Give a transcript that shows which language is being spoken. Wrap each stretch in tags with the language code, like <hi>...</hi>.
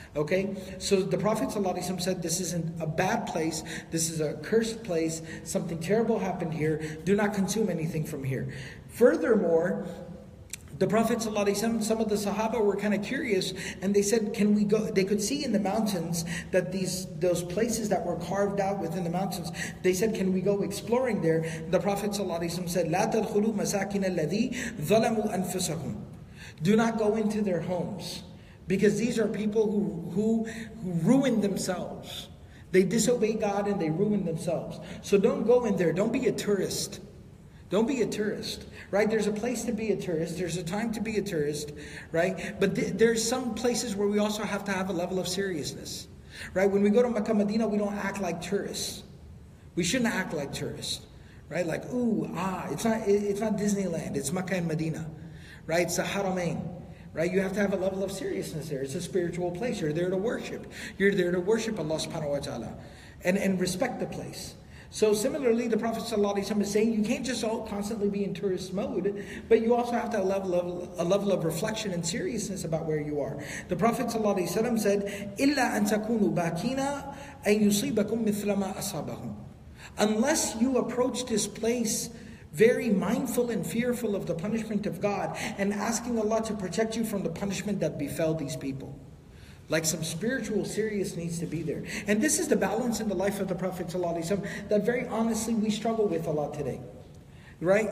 <en>Okay, so the Prophet ﷺ said, this isn't a bad place, this is a cursed place, something terrible happened here, do not consume anything from here. Furthermore, the Prophet ﷺ, some of the Sahaba were kind of curious, and they said, can we go? They could see in the mountains that those places that were carved out within the mountains, they said, can we go exploring there? The Prophet ﷺ said,</en> <ar>لا تدخلوا مساكن الذي ظلموا أنفسهم.</ar> <en>Do not go into their homes. Because these are people who ruin themselves. They disobey God and they ruin themselves. So don't go in there. Don't be a tourist. Don't be a tourist. Right? There's a place to be a tourist. There's a time to be a tourist. Right? But there's some places where we also have to have a level of seriousness. Right? When we go to Makkah, Medina, we don't act like tourists. We shouldn't act like tourists. Right? Like, it's not Disneyland. It's Makkah and Medina. Right? It's the Haramain. Right? You have to have a level of seriousness there. It's a spiritual place. You're there to worship. You're there to worship Allah subhanahu wa ta'ala. And respect the place. So similarly, the Prophet ﷺ is saying you can't just constantly be in tourist mode, but you also have to have a level of reflection and seriousness about where you are. The Prophet ﷺ said,</en> <ar>إِلَّا أَن تَكُونُوا بَاكِينَ أَن يُصِيبَكُم مِثْلَ مَا أَصَابَهُم.</ar> <en>Unless you approach this place very mindful and fearful of the punishment of God and asking Allah to protect you from the punishment that befell these people. Like some spiritual seriousness needs to be there. And this is the balance in the life of the Prophet ﷺ that very honestly we struggle with a lot today. Right?</en>